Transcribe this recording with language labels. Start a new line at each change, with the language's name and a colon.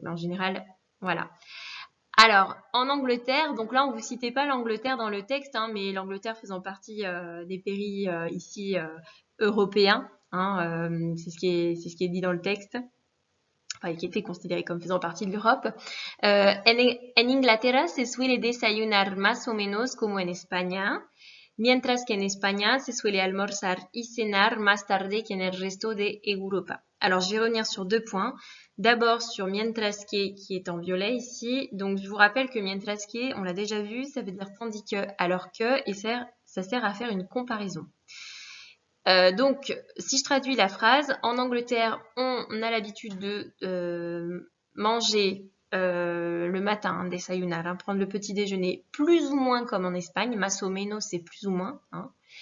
French: Mais en général, voilà. Alors, en Angleterre, donc là, on ne vous citait pas l'Angleterre dans le texte, hein, mais l'Angleterre faisant partie des pays ici européens, hein, c'est ce qui est dit dans le texte, enfin, qui était considéré comme faisant partie de l'Europe.
Spanish: En Inglaterra se suele desayunar más o menos como en España, mientras que en España se suele almorzar y cenar más tarde que en el resto de Europa.
French: Alors, je vais revenir sur 2 points. D'abord sur mientras que, qui est en violet ici. Donc, je vous rappelle que mientras que, on l'a déjà vu, ça veut dire tandis que, alors que, et ça sert à faire une comparaison. Donc, si je traduis la phrase, en Angleterre, on a l'habitude de manger le matin, desayunar, hein, prendre le petit déjeuner plus ou moins comme en Espagne,
Spanish: más o menos
French: c'est plus ou moins. Hein.